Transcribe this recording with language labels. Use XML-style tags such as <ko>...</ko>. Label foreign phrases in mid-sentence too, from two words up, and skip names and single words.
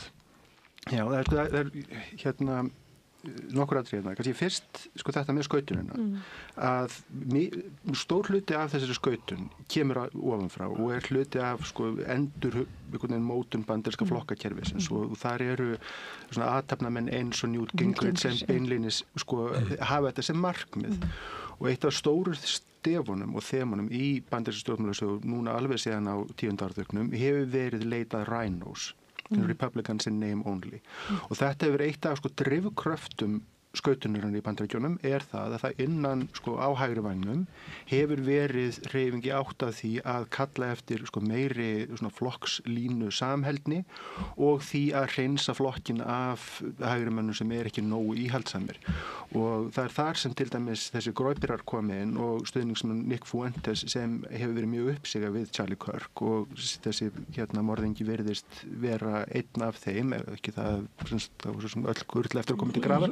<is>Já, það er nokkur atriði kannski fyrst þetta með skautunina að stór hluti af þessari skautun kemur ofanfrá og er hluti af mótun bandaríska flokkakerfisins og þar eru svona athafnamenn eins og Newt Gingrich sem beinlínis hafa þetta sem markmið og eitt af stóru stefunum og þemunum í bandaríska stjórnmálasögu núna alveg síðan á 10. áratugnum hefur verið leitað rhinos</is> <en>Republicans in name only</en> <is>og þetta hefur eitt af drifkröftum skautunirinn í Bandaríkjunum er það að það innan á hægri vængnum hefur verið hreyfingi átt af því að kalla eftir meiri flokkslínu samheldni og því að hreinsa flokkin af hægri mönnum sem ekki nógu íhaldsamir og það er þar sem til dæmis þessi grópirar komin og stuðningsmenn Nick Fuentes sem hefur verið mjög uppsigað við Charlie Kirk og þessi morðingi virðist vera einn af þeim ekki það öll kurl eftir að koma til grafar</is>